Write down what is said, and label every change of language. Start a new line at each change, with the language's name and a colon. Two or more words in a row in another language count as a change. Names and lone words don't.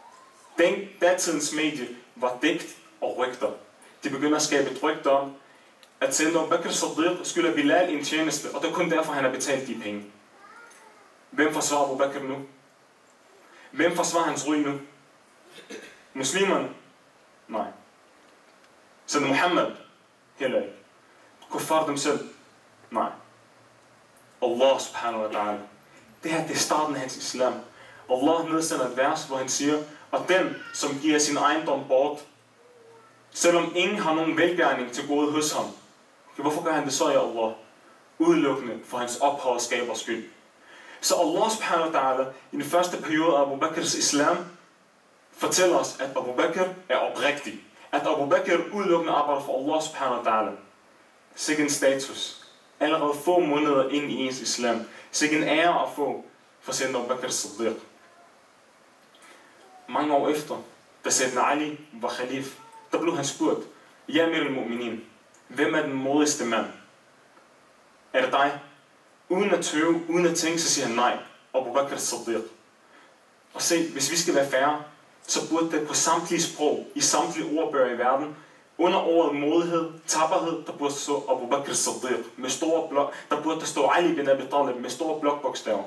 Danish: Datidens medie var digt og rygter. De begynder at skabe et rygte om, at Sayyidina Abu Bakr Siddiq skylder Bilal en tjeneste, og det er kun derfor, han har betalt de penge. Hvem forsvarer Abu Bakr nu? Hvem forsvarer hans ry nu? Muslimerne? Nej. Sayyidina Muhammad? Heller ikke. Kuffar dem selv? Nej.
Arabic: الله سبحانه وتعالى.
Danish: Det her, det er starten af hans islam. Allah nedsender et vers, hvor han siger, og den, som giver sin ejendom bort, selvom ingen har nogen velgærning til gode hos ham, hvorfor gør han det så, i Allah? Udelukkende for hans ophavskabers skyld. Så
Arabic: الله سبحانه وتعالى,
Danish: i den første periode af Abu Bakrs islam, fortæller os, at Abu Bakr er oprigtig. At Abu Bakr udelukkende arbejder for
Arabic: الله سبحانه وتعالى.
Danish: Sikke en status. Allerede få måneder ind i ens islam. Sikke en ære at få for Sayyidina Abu Bakr Siddiq. Mange år efter, da Sayyidina Ali var khalif, der blev han spurgt,
Arabic: يا أمير المؤمنين,
Danish: hvem er den modigste mand? Er det dig? Uden at tøve, uden at tænke, så siger han nej, Abu Bakr Siddiq. Og se, hvis vi skal være færre, så burde det på samtlige sprog, i samtlige ordbøger i verden, under ordet modighed, tapperhed, der burde stå Abu Bakr Siddiq med store blok, der burde der stå Ali bin Abi Talib med store blokbogstaver.